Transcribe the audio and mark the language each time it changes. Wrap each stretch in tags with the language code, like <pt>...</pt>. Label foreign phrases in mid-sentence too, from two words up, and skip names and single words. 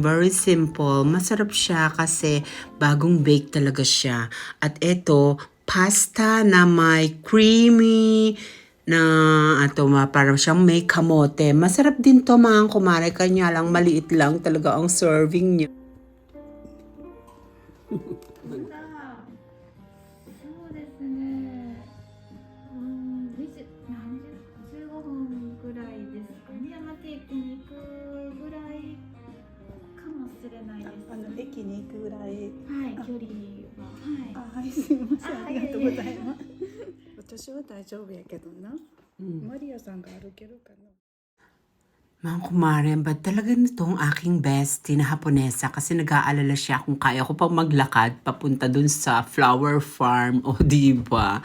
<en>Very simple.</en> <tl>Masarap siya kasi bagong bake talaga siya. At ito, pasta na may creamy na parang siyang may kamote. Masarap din to mga kumare. Kanya lang maliit lang talaga ang serving niya.</tl> <ja>そうですね。15分ぐらいですかね。山手駅に行くぐらいかもしれないです。駅に行くぐらい。はい、距離は。はい。はい、すいません。ありがとうございます。私は大丈夫やけどな。マリアさんが歩けるかな。</ja> <tl>Mga kumare, ba't talaga nitong aking bestie na Haponesa kasi nag-aalala siya kung kaya ko pang maglakad papunta dun sa flower farm, o diba?</tl>